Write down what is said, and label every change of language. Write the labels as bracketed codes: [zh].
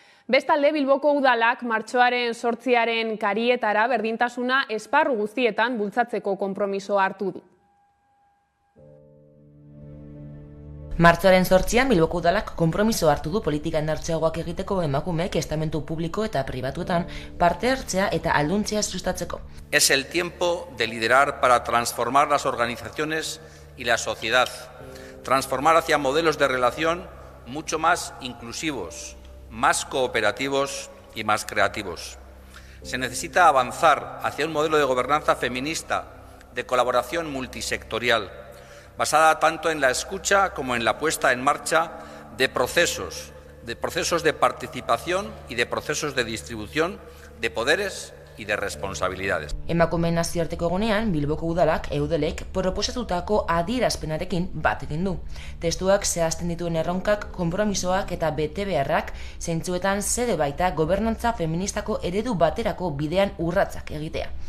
[eu] Bestalde, Bilboko udalak martxoaren 8 karietara berdintasuna esparru guztietan bultzatzeko konpromisoa hartu du. Martxoaren 8 Bilboko udalak konpromiso hartu du politika indartzeagoak egiteko emakumeek estamentu publiko eta pribatuetan parte hartzea eta alduntzea sustatzeko. [es] Es el tiempo de liderar para transformar las organizaciones y la sociedad, transformar hacia modelos de relación mucho más inclusivos, más cooperativos y más creativos. Se necesita avanzar hacia un modelo de gobernanza feminista, de colaboración multisectorial, basada tanto en la escucha como en la puesta en marcha de procesos de participación y de procesos de distribución de poderes y de responsabilidades. [eu] Emakumeen nazioarteko egunean, Bilboko udalak eudelek proposatutako adierazpenarekin bat egin du. Testuak zehazten dituen erronkak, konpromisoak eta betebeharrak zeintzuetan zede baita gobernantza feministako eredu baterako bidean urratsak egitea.